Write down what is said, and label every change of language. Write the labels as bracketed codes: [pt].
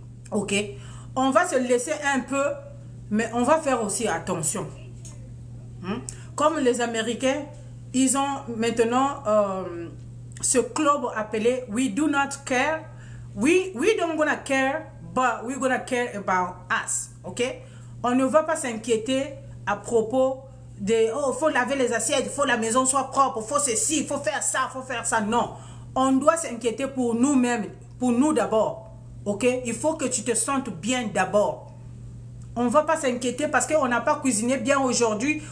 [fr] Ok? On va se laisser un peu, mais on va faire aussi attention. Comme les Américains, ils ont maintenant ce club appelé We Do Not Care. [en] We don't gonna care, but we're gonna care about us. [fr] Ok? On ne va pas s'inquiéter à propos de oh, il faut laver les assiettes, il faut que la maison soit propre, il faut ceci, il faut faire ça. Non. On doit s'inquiéter pour nous-mêmes, pour nous d'abord. Ok? Il faut que tu te sentes bien d'abord. On ne va pas s'inquiéter parce qu'on n'a pas cuisiné bien aujourd'hui.